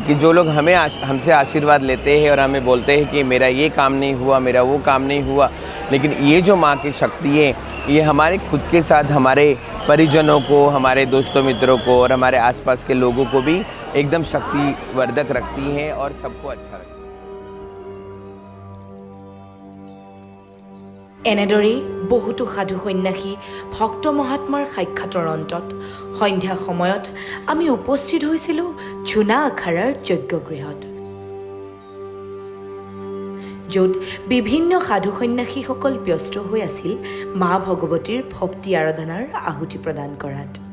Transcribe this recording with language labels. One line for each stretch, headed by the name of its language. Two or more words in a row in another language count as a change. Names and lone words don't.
Hindi: कि जो लोग हमसे आशीर्वाद लेते हैं और हमें बोलते हैं कि मेरा ये काम नहीं हुआ, मेरा वो काम नहीं हुआ, लेकिन ये जो माँ की शक्ति है, ये हमारे खुद के साथ हमारे परिजनों को, हमारे दोस्तों मित्रों को और हमारे आसपास के लोगों को भी एकदम शक्तिवर्धक रखती हैं और सबको अच्छा रखती है।
Assamese: এনেদৰেই বহুতো সাধু সন্ন্যাসী ভক্ত মহাত্মাৰ সাক্ষাতৰ অন্তত সন্ধ্যা সময়ত আমি উপস্থিত হৈছিলোঁ জোনা আখাড়াৰ যজ্ঞগৃহত, য'ত বিভিন্ন সাধু সন্ন্যাসীসকল ব্যস্ত হৈ আছিল মা ভগৱতীৰ ভক্তি আৰাধনাৰ আহুতি প্ৰদান কৰাত।